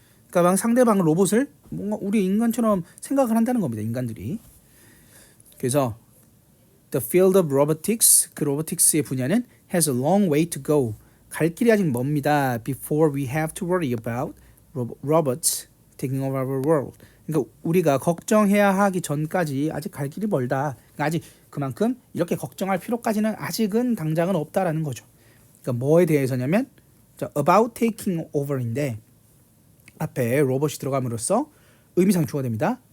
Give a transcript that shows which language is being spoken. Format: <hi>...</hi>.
<ko>그러니까 상대방 로봇을 뭔가 우리 인간처럼 생각을 한다는 겁니다. 인간들이. 그래서</ko> <en>the field of robotics,</en> <ko>그 로보틱스의 분야는</ko> <en>has a long way to go.</en> <ko>갈 길이 아직 멉니다.</ko> <en>Before we have to worry about robots taking over our world.</en> <ko>그러니까 우리가 걱정해야 하기 전까지 아직 갈 길이 멀다. 그러니까 아직 그만큼 이렇게 걱정할 필요까지는 아직은 당장은 없다라는 거죠. 그러니까 뭐에 대해서냐면</ko> <en>about taking over</en> <ko>인데 앞에 로봇이 들어감으로써 의미상충가 됩니다.</ko>